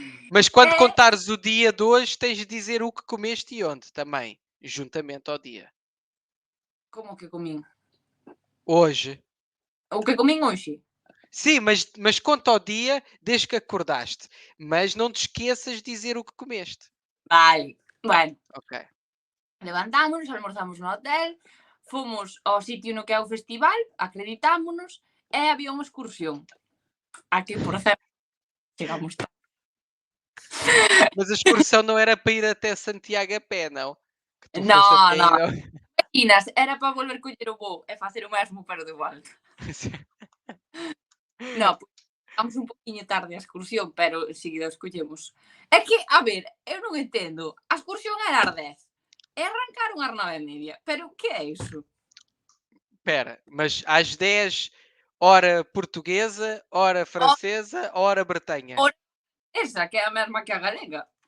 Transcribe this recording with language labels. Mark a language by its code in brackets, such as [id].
[pt] Mas quando contares o dia de hoje, tens de dizer o que comeste e onde também, juntamente ao dia. [gl] Como que comín? [pt] Hoje. [gl] O que comín hoxe? [pt] Sim, mas conta ao dia desde que acordaste. Mas não te esqueças de dizer o que comeste. [gl] Vale, bueno. Ok. Levantámonos, almorzamos no hotel, fomos ao sitio no que é o festival, acreditámonos, e había unha excursión. Aquí, por certo, chegamos tarde. [pt] Mas a excursão não era para ir até Santiago a pé, não? [gl] Non. Imaginas, era para volver coller o voo e facer o mesmo, pero de volta. Non, vamos un poquinho tarde a excursión, pero seguido escollemos. É que, a ver, eu non entendo. A excursión era ás 10. E arrancaron ás 9:30. Pero que é iso? [pt] Espera, mas às 10, hora portuguesa, hora francesa, hora Bretanha? [gl] Esa, que é a mesma que a galega.